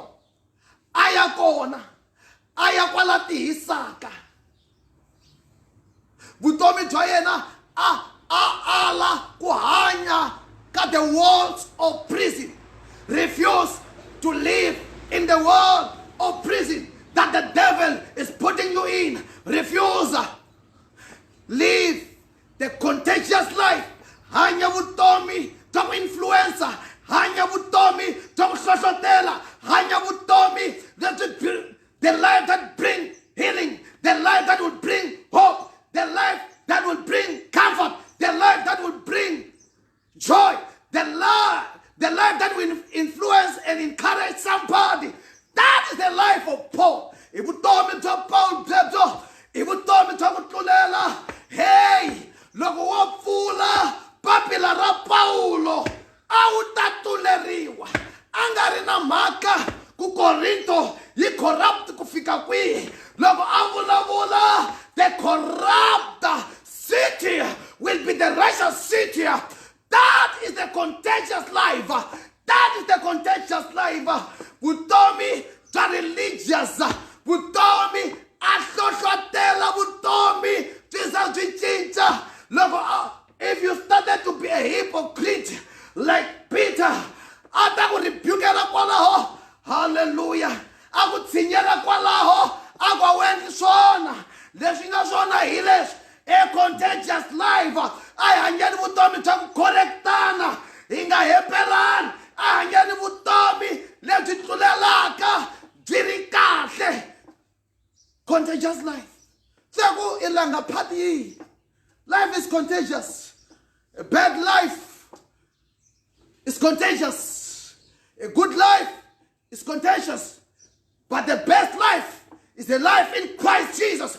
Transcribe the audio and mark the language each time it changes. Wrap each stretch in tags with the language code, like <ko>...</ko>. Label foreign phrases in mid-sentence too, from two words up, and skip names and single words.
<ts>A ya kona, a ya kwala tihisaka. Vutomi bya yena a ala ku hanya ka</ts> <en>the walls of prison. Refuse to live in the world of prison that the devil is putting you in. Refuse. Live the contagious life.</en> <ts>Hanya vutomi bya ku influencer, hanya vutomi bya ku hlohlotela, hanya vutomi</ts> <en>the life that brings healing, the life that will bring hope, the life that will bring comfort, the life that will bring joy, the life that will influence and encourage somebody. That is the life of Paul.</en> <ts>I vutomi bya Paul byebyo i vutomi bya ku tlulela. Hey, loko wo pfula papila ra Paulo a wu ta tluleriwa. A nga ri na mhaka ku Korinto yi corrupt ku fika kwihi. Loko a vulavula,</ts> <en>the corrupt city will be the righteous city. That is the contagious life. That is the contagious life.</en> <ts>Vutomi bya religious, vutomi a hlohlotela, vutomi byi byi cinca.</ts> <en>Loko if you started to be a hypocrite like Peter,</en> <ts>a ta ku rebukela kwalaho. Hallelujah. A ku tshinyela kwalaho, a ku a wu endli swona. Leswi nga swona hi leswi, a</ts> <en>contagious life.</en> <ts>A hi hanyeni vutomi bya ku correctana, hi nga hepelani. A hanyeni vutomi lebyi tlulelaka byi ri kahle.</ts> <en>Contagious life.</en> <ts>Tseku ilanga phati.</ts> <en>Life is contagious. A bad life is contagious. A good life is contagious. But the best life is a life in Christ Jesus.</en>